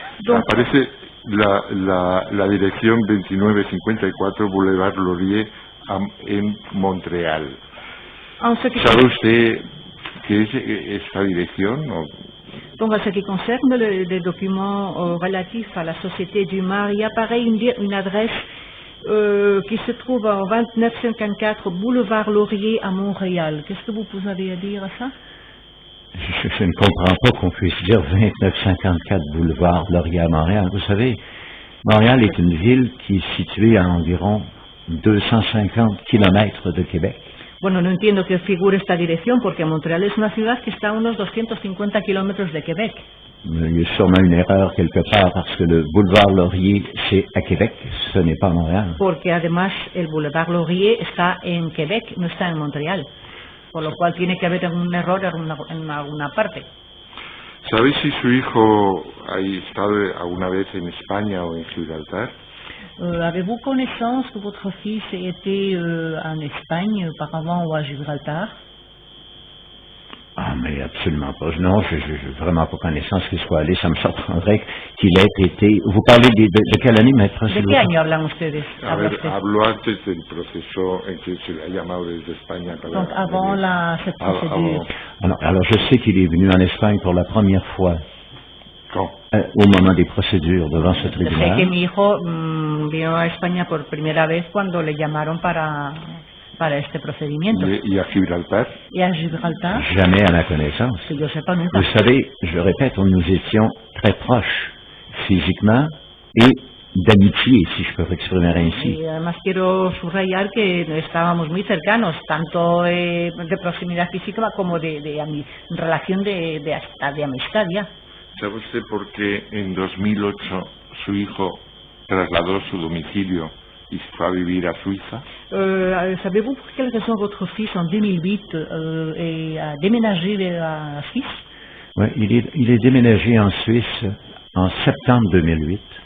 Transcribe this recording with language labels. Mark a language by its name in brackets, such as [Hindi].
[Spanish] Aparece la dirección 2954 Boulevard Laurier en Montreal. ¿Sabe usted qué es esta dirección? [French] Donc, en ce qui concerne les documents relatifs à la Société du Mar, il apparaît une adresse qui se trouve au 2954 Boulevard Laurier à Montréal. Qu'est-ce que vous avez à dire à ça? Je ne comprends pas qu'on puisse dire 2954 Boulevard Laurier à Montréal. Vous savez, Montréal est une ville qui est située à environ 250 kilomètres de Québec. [Spanish] Bueno, no entiendo que figure esta dirección, porque Montréal es una ciudad que está a unos 250 kilómetros de Québec. [French] Il y a sûrement une erreur quelque part, parce que le boulevard Laurier, c'est à Québec, ce n'est pas à Montréal. [Spanish] Porque además el boulevard Laurier está en Québec, no está en Montréal. Por lo cual tiene que haber un error en alguna parte. ¿Sabéis si su hijo ha estado alguna vez en España o en Gibraltar? [French] Avez-vous connaissance que votre fils était en Espagne auparavant ou à Gibraltar? Ah, mais absolument pas. Non, je n'ai vraiment pas connaissance qu'il soit allé. Ça me surprendrait qu'il ait été... Vous parlez de quelle année, maître? [Spanish] ¿De qué año hablan ustedes? A ver, habló antes del proceso en que se le ha llamado desde España. [French] Donc, avant cette procédure. Alors, je sais qu'il est venu en Espagne pour la première fois. Quand? Au moment des procédures devant ce tribunal. [Spanish] Sé que mi hijo vino a España por primera vez cuando le llamaron para este procedimiento. ¿Y a Gibraltar? ¿Y a Gibraltar? [French] Jamais à ma connaissance. [Spanish] Que yo sepa, nunca. [French] Vous savez, je répète, nous étions très proches physiquement et d'amitié, si je peux exprimer ainsi. [Spanish] Y además quiero subrayar que estábamos muy cercanos, tanto de proximidad física como de relación hasta de amistad ya. ¿Sabe usted por qué en 2008 su hijo trasladó su domicilio y se fue a vivir a Suiza? [French] Savez-vous pour quelle raison votre fils en 2008 a déménagé à Suisse? Oui, il est déménagé en Suisse en septembre 2008.